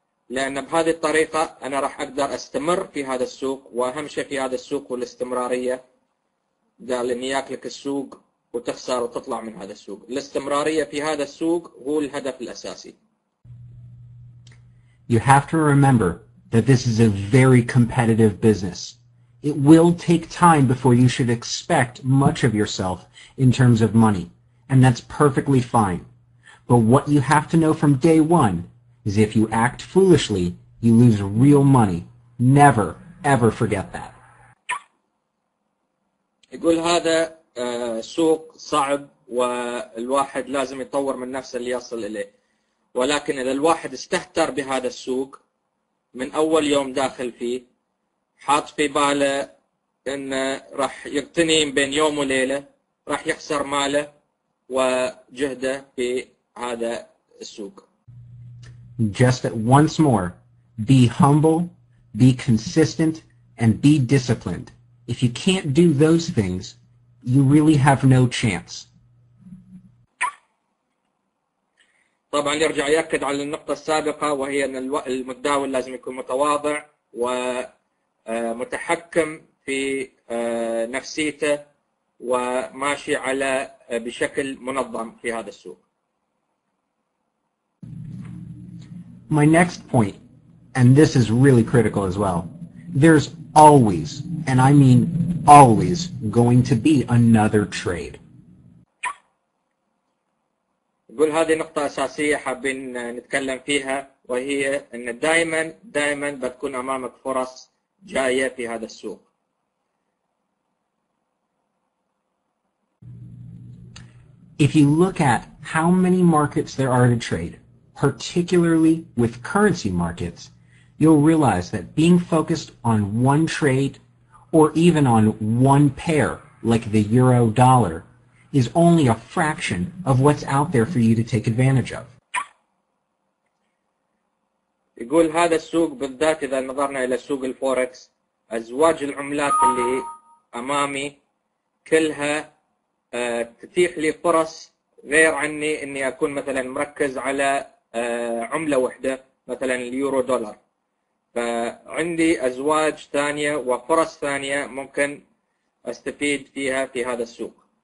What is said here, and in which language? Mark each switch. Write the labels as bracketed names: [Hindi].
[Arabic] لأن بهذه الطريقة أنا راح أقدر أستمر في هذا السوق، وأهم شيء في هذا السوق هو الاستمرارية. قال إن ياكلك السوق وتخسر وتطلع من هذا السوق. الاستمرارية في هذا السوق هو الهدف الأساسي. [English] You have to remember that this is a very competitive business. It will take time before you should expect much of yourself in terms of money, and that's perfectly fine. But what you have to know from day one is if you act foolishly, you lose real money. Never, ever forget that. [Arabic] يقول هذا سوق صعب والواحد لازم يطور من نفسه ليصل إليه، ولكن إذا الواحد استهتر بهذا السوق من أول يوم داخل فيه، حاط في باله إنه راح يغتني بين يوم وليلة، راح يخسر ماله وجهده في هذا السوق. [English] Just once more, be humble, be consistent, and be disciplined. If you can't do those things, you really have no chance. [Arabic] طبعا يرجع يأكد على النقطة السابقة، وهي أن المتداول لازم يكون متواضع ومتحكم في نفسيته وماشي على بشكل منظم في هذا السوق. [English] My next point, and this is really critical as well, there's always, and I mean always, going to be another trade. [Arabic] يقول هذه نقطة أساسية حابين نتكلم فيها، وهي أن دائما بتكون أمامك فرص جاية في هذا السوق. [English] If you look at how many markets there are to trade, particularly with currency markets, you'll realize that being focused on one trade or even on one pair, like the euro-dollar, is only a fraction of what's out there for you to take advantage of. [Arabic] يقول هذا السوق بالذات إذا نظرنا إلى سوق الفوركس، أزواج العملات اللي أمامي كلها تتيح لي فرص غير عني إني أكون مثلا مركز على عملة واحدة، مثلا اليورو دولار، فعندي أزواج ثانية وفرص ثانية ممكن أستفيد فيها في هذا السوق.